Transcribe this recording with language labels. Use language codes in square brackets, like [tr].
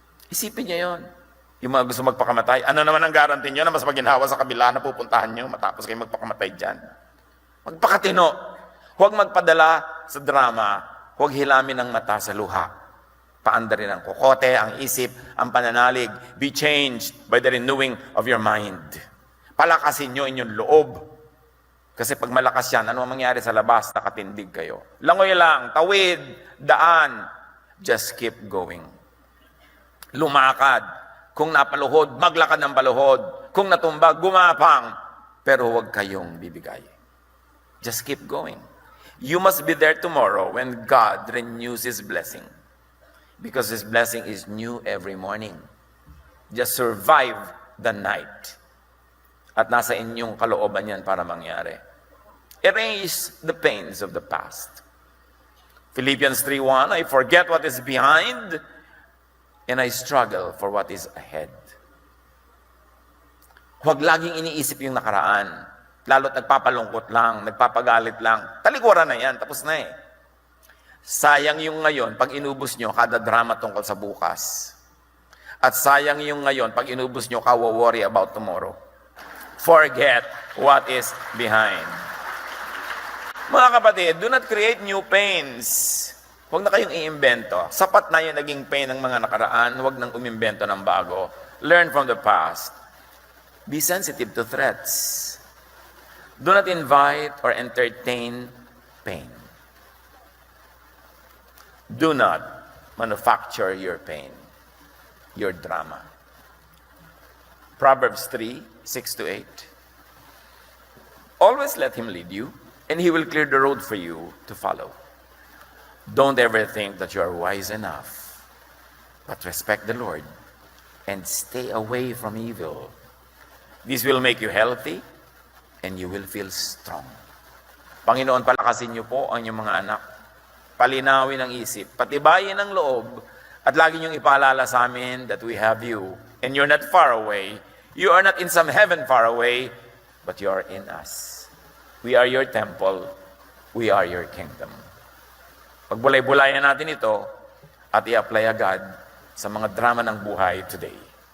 [tl] Isipin niya yun. Yung mga gusto magpakamatay, ano naman ang guarantee niyo na mas maginhawa sa kabila na pupuntahan niyo matapos kayo magpakamatay dyan? Magpakatino. Huwag magpadala sa drama. Huwag hilamin ang mata sa luha. Paandarin ang kokote, ang isip, ang pananalig. [en] Be changed by the renewing of your mind. [tl] Palakasin niyo inyong loob. Kasi pag malakas yan, ano ang mangyari sa labas? Nakatindig kayo. Langoy lang, tawid, daan. [en] Just keep going. [tl] Lumakad. Kung napaluhod, maglakad ng paluhod. Kung natumbag, gumapang. Pero huwag kayong bibigay. [en] Just keep going. You must be there tomorrow when God renews His blessing. Because His blessing is new every morning. Just survive the night. [tl] At nasa inyong kalooban yan para mangyari. [en] Erase the pains of the past. Philippians 3:1, I forget what is behind and I struggle for what is ahead. [tl] Huwag laging iniisip yung nakaraan. Lalo't nagpapalungkot lang, nagpapagalit lang. Talikuran na yan, tapos na eh. Sayang yung ngayon pag inubos nyo kada drama tungkol sa bukas. At sayang yung ngayon pag inubos nyo kawo-worry about tomorrow. [en] Forget what is behind. [tl] Mga kapatid, [en] do not create new pains. [tl] Huwag na kayong iimbento. Sapat na yung naging pain ng mga nakaraan, huwag nang umimbento ng bago. [en] Learn from the past. Be sensitive to threats. Do not invite or entertain pain. Do not manufacture your pain, your drama. Proverbs 3, 6-8. Always let him lead you, and he will clear the road for you to follow. Don't ever think that you are wise enough, but respect the Lord and stay away from evil. This will make you healthy and you will feel strong. [tl] Panginoon, palakasin niyo po ang inyong mga anak. Palinawin ang isip, patibayin ang loob, at lagi niyong ipaalala sa amin [en] that we have you and you're not far away. You are not in some heaven far away, but you are in us. We are your temple. We are your kingdom. [tl] Pagbulay-bulayan natin ito at i-apply agad sa mga drama ng buhay today.